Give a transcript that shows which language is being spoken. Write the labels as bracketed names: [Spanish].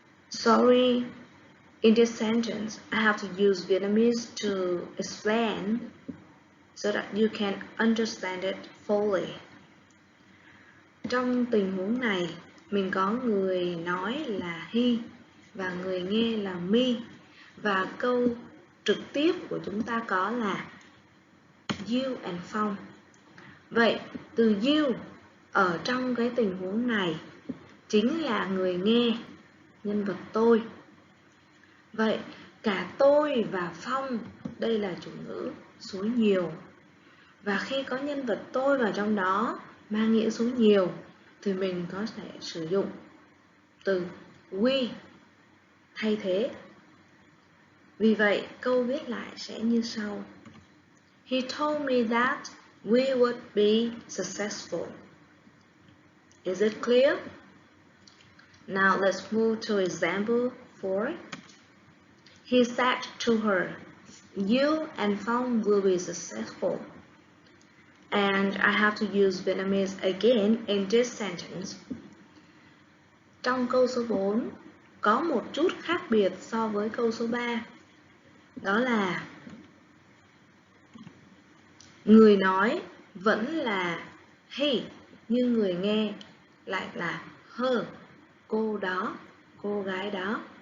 [English] Sorry, in this sentence, I have to use Vietnamese to explain so that you can understand it fully. [Vietnamese] Trong tình huống này, mình có người nói là he và người nghe là me. Và câu trực tiếp của chúng ta có là [English] you and [Vietnamese] Phong. Vậy, từ you ở trong cái tình huống này chính là người nghe, nhân vật tôi. Vậy, cả tôi và Phong, đây là chủ ngữ số nhiều. Và khi có nhân vật tôi vào trong đó mang nghĩa số nhiều thì mình có thể sử dụng từ we thay thế. Vì vậy, câu viết lại sẽ như sau. [English] He told me that we would be successful. Is it clear? Now let's move to example 4. He said to her, you and Phong will be successful. And I have to use Vietnamese again in this sentence. [Vietnamese] Trong câu số 4 có một chút khác biệt so với câu số 3. Đó là người nói vẫn là he, nhưng người nghe lại là her, cô đó, cô gái đó.